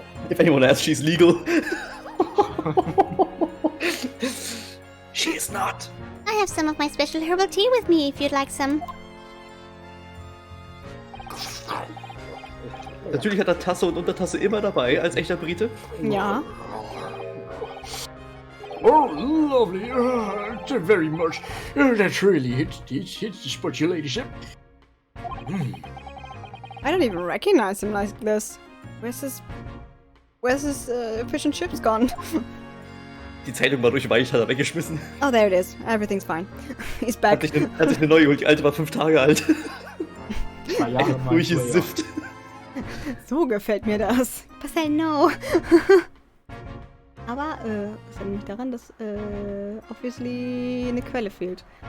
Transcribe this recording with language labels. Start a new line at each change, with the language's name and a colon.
English: If anyone asks, she's legal. She is not. I have some of my special herbal tea with me if you'd like some.
German: Natürlich hat er Tasse und Untertasse immer dabei, als echter Brite. Ja.
English: Oh, lovely. Very much. That really hits the spot, your ladyship. I don't even recognize him like this. Where's his fish and chips gone?
German: Die Zeitung war durchweicht, hat er weggeschmissen.
English: Oh, there it is. Everything's fine. He's back.
German: Hat sich eine neue geholt, die alte war 5 Tage alt. 2 Jahre mal. Durchgesifft. So gefällt mir das.
English: But I know.
German: Aber, das erinnert mich daran, dass, obviously eine Quelle fehlt.